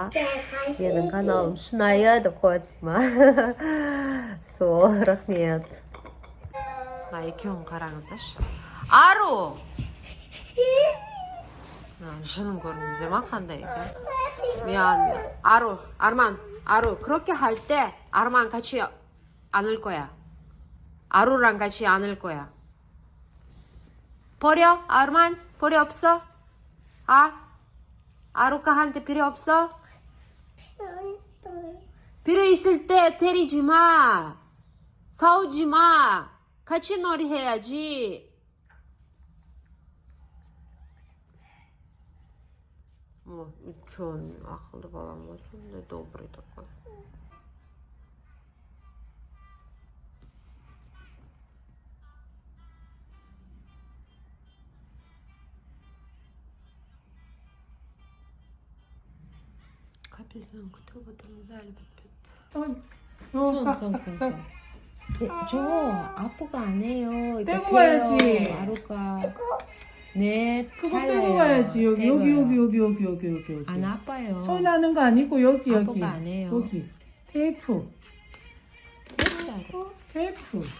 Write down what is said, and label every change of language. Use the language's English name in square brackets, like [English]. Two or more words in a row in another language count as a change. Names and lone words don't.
[Kazakh] Менің каналым шынайы деп қойды ма? Сол, рахмет. Екеуін қараңыздаршы. Ару! Жынын көрдіңіздер ма қандай екен? Ару, [Korean] 그렇게 할 때 Арман 같이 안을 거야. 아루랑 같이 안을 거야. 버려? 아르만? 버려 없어? 아루카한테 필요 없어? 필요 있을 때 때리지 마. 싸우지 마. 같이 놀이 해야지. [Kazakh] Учен, ақылды балам ғой, сондай [Russian] добрый такой. [Kazakh] Капельдан күтіп отырмыз әлі бітпеді. [Korean] 저 아프가 안 해요. 빼고 가야지. 아루가 네, 그거 빼고 가야지. 여기. 안 아파요. 소리 나는 거 아니고 여기. 아프가 안 해요. 여기. 테이프. 테이프.